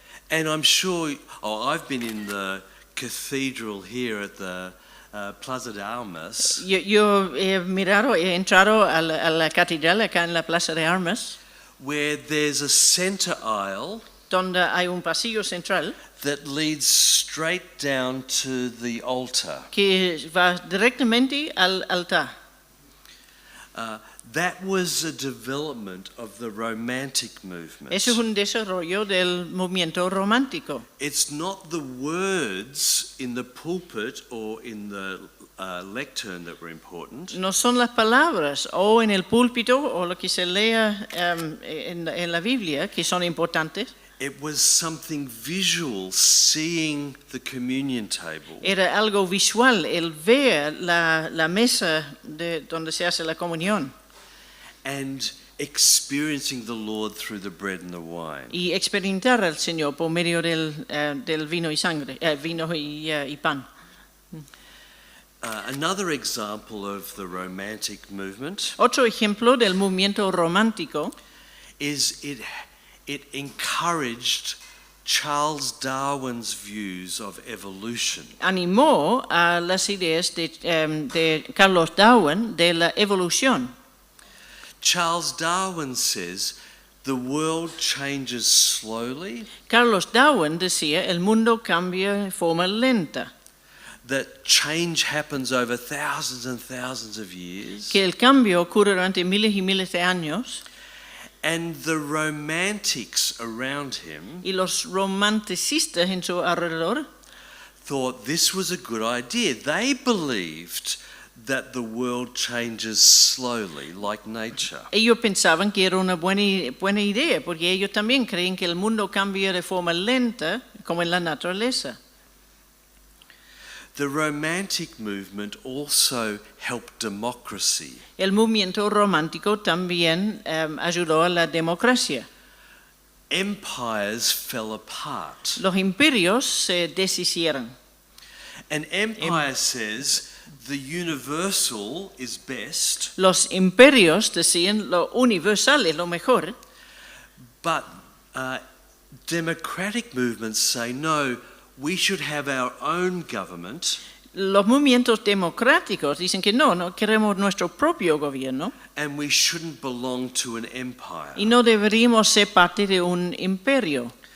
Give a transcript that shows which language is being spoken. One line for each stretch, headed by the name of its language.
English: And I'm sure, I've been in the cathedral here at the Plaza de Armas,
Spanish: Yo he entrado a la catedral acá en la Plaza de Armas,
English: where there's a center aisle
Spanish: donde hay un pasillo central
English: that leads straight down to the altar.
Spanish: que va directamente al altar.
English: That was a development of the Romantic movement.
Spanish: Eso es un desarrollo del movimiento romántico.
English: It's not the words in the pulpit or in the lectern that were important.
Spanish: No son las palabras o en el púlpito o lo que se lea en la Biblia que son importantes.
English: It was something visual, seeing the communion table.
Spanish: Era algo visual, el ver la mesa donde se hace la comunión
English: And experiencing the Lord through the bread and the wine.
Spanish: y experimentar al Señor por medio del vino y sangre, vino y pan.
English: Another example of the Romantic movement
Spanish: Otro ejemplo del movimiento romántico
English: is it encouraged Charles Darwin's views of evolution.
Spanish: animó a las ideas de Carlos Darwin de la evolución.
English: Charles Darwin says the world changes slowly,
Spanish: Carlos Darwin decía el mundo cambia de forma lenta,
English: that change happens over thousands and thousands of years,
Spanish: que el cambio ocurre durante miles y miles de años
English: and the romantics around him
Spanish: y los romanticistas en su alrededor
English: thought this was a good idea. They believed that the world changes slowly, like nature.
Spanish: ellos pensaban que era una buena idea porque ellos también creen que el mundo cambia de forma lenta como en la naturaleza.
English: The Romantic movement also helped democracy.
Spanish: El movimiento romántico también ayudó a la democracia.
English: empires fell apart.
Spanish: Los imperios se deshicieron.
English: An empire says the universal is best,
Spanish: Los imperios decían lo universal es lo mejor,
English: but democratic movements say no, we should have our own government.
Spanish: los movimientos democráticos dicen que no queremos nuestro propio gobierno
English: And we shouldn't belong to an empire.
Spanish: y no deberíamos ser parte de un imperio.